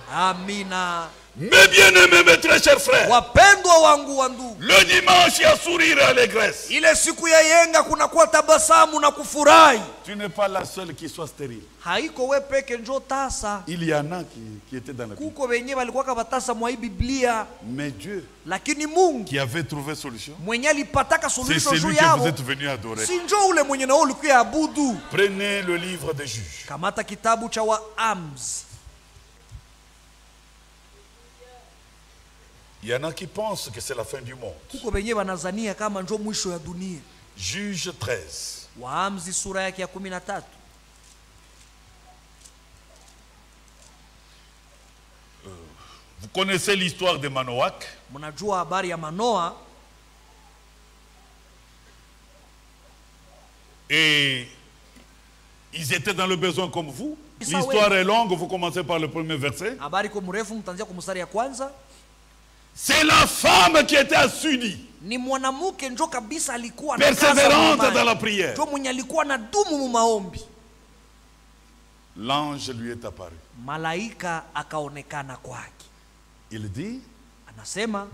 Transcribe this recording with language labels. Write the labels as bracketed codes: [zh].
[sw] Amina. [fr] Mes bien-aimés, mes très chers frères, [sw] Wapendwa wangu wa ndugu, [fr] le dimanche, il y a sourire et allégresse. [sw] ile siku ya yenga kunakuwa tabasamu na kufurahi. [fr] Tu n'es pas la seule qui soit stérile. [sw] Haiko we peke njo tasa, [fr] Il y en a qui étaient dans la Bible. [sw] kuko wenye walikuwa batasa mwa hii Biblia, [fr] Mais Dieu, [sw] lakini Mungu [fr] qui avait trouvé solution, [sw] mwenye alipataka [fr] c'est [sw] suluhisho juu [fr] celui que vous [sw] yao, [fr] êtes venu adorer. [sw] si njo ule mwenye nao ulikuya abudu. [fr] Prenez le livre des juges. [sw] Kamata kitabu cha Waamuzi. [fr] Il y en a qui pensent que c'est la fin du monde. [sw] Kuko wenye wanazania kama njo mwisho ya dunia. [fr] Juge 13. [sw] Waamuzi sura yake ya 13. [fr] Vous connaissez l'histoire de Manoach. [sw] Mnajua habari ya Manoa, [fr] Et ils étaient dans le besoin comme vous. Ça, L'histoire oui. est longue, vous commencez par le premier verset. [sw] habari kwa mrefu, mtaanzia kwa mstari ya kwanza. [fr] C'est la femme qui était assidue, [sw] Ni mwanamke njo kabisa alikuwa anakaza [fr] persévérante [sw] mumaji. [fr] dans la prière. [sw] Njo mwenye alikuwa na dumu mu maombi. [fr] L'ange lui est apparu. [sw] Malaika akaonekana kwake. [fr] Il dit, [sw] Anasema